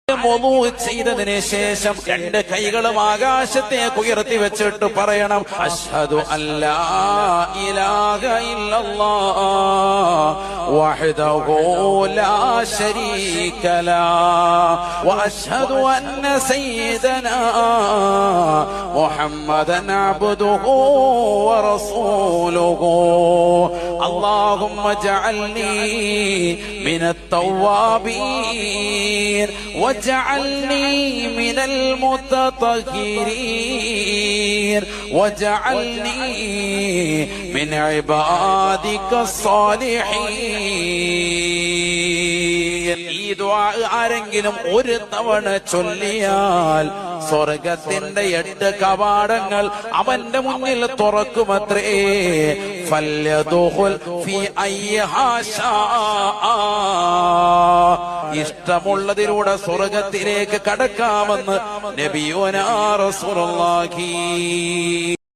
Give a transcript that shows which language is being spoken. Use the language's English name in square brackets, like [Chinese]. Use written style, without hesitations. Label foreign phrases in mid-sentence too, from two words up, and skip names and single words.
[Malayalam] ചെയ്തതിന് ശേഷം രണ്ട് കൈകളും ആകാശത്തേക്ക് ഉയർത്തി വെച്ചിട്ട് പറയണം, [Arabic] أشهد ألا إله إلا الله وحده لا شريك له وأشهد أن سيدنا محمدا عبده ورسوله اللهم اجعلني من التوابين واجعلني من المتطهرين واجعلني من عبادك الصالحين. [Malayalam] ഈ ദുആ ആരെങ്കിലും ഒരു തവണ ചൊല്ലിയാൽ സ്വർഗത്തിന്റെ 8 കവാടങ്ങൾ അവന്റെ മുന്നിൽ തുറക്കുമത്രേ. [Arabic] فليدخل في أيها شاء, [Malayalam] ഇഷ്ടമുള്ളതിലൂടെ സ്വർഗത്തിലേക്ക് കടക്കാമെന്ന് [Arabic] نبينا رسول الله.